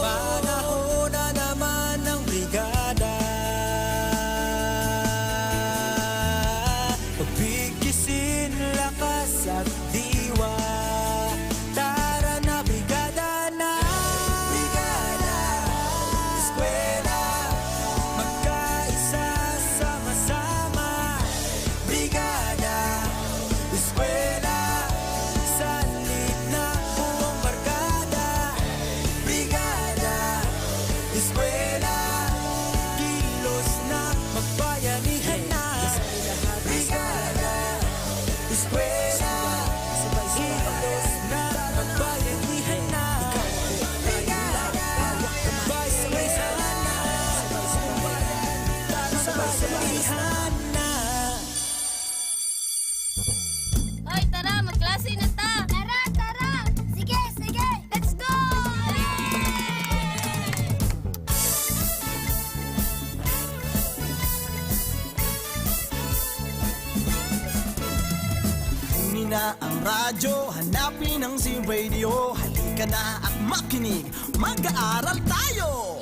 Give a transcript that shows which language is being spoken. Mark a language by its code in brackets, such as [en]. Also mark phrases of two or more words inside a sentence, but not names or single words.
[tl] Panahon na naman ng brigada, pagbigisin lakas at diwa. Tara na brigada na, brigada, eskwela, magkaisa sama-sama. Brigada, eskwela, salit na buong barkada. Brigada, eskwela, kilos na, magbayanihan na. Brigada, eskwela, kilos na, magbayanihan na. Brigada, sabay-sabayhan na, sabay-sabayhan na. Hoy, tara, magklase na ta! Tara, tara! Sige, sige! [en] Let's go! [tl] Kunin na ang radyo, hanapin ang Z-Radio. Halika na at makinig, mag-aaral tayo!